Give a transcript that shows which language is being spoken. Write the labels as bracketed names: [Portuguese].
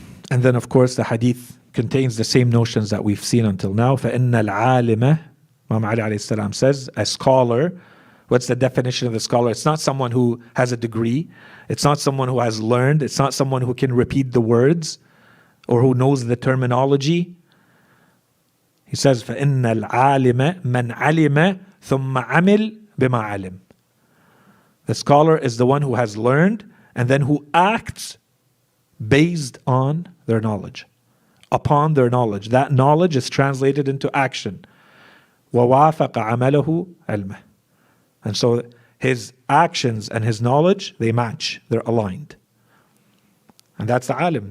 [English] And then of course the hadith contains the same notions that we've seen until now. [Arabic] فَإِنَّ الْعَالِمَ, [English] Imam Ali alayhi salam says, a scholar, what's the definition of the scholar? It's not someone who has a degree. It's not someone who has learned. It's not someone who can repeat the words or who knows the terminology. [Arabic] He says, فَإِنَّ الْعَالِمَ مَنْ عَلِمَ ثُمَّ عَمِلْ بِمَا عَلِمْ. [English] The scholar is the one who has learned and then who acts based on their knowledge, upon their knowledge. That knowledge is translated into action. [Arabic] وَوَافَقَ عَمَلَهُ عِلْمَهُ. [English] And so his actions and his knowledge, they match, they're aligned. And that's the alim.